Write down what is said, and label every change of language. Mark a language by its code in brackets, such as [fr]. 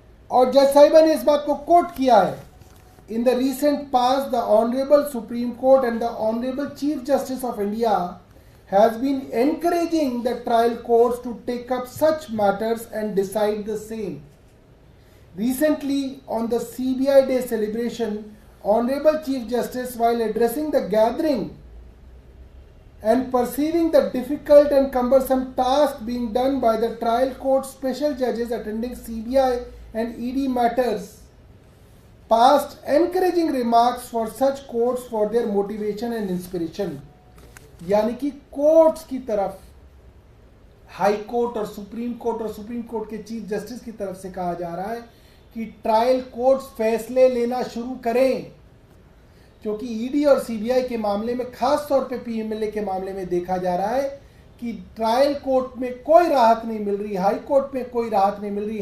[hi] और जज साहिबा ने इस बात को कोट किया है, [en] In the recent past the honourable supreme court and the honourable chief justice of India has been encouraging the trial courts to take up such matters and decide the same. Recently, on the CBI Day celebration, Honorable Chief Justice, while addressing the gathering and perceiving the difficult and cumbersome task being done by the trial court special judges attending CBI and ED matters, passed encouraging remarks for such courts for their motivation and inspiration। [hi] यानी कि courts की तरफ, high court और supreme court के chief justice की तरफ से कहा जा रहा है कि ट्रायल कोर्ट्स फैसले लेना शुरू करें, क्योंकि ईडी और सीबीआई के मामले में, खास तौर पे पीएमएलए के मामले में देखा जा रहा है कि ट्रायल कोर्ट में कोई राहत नहीं मिल रही, हाई कोर्ट में कोई राहत नहीं मिल रही।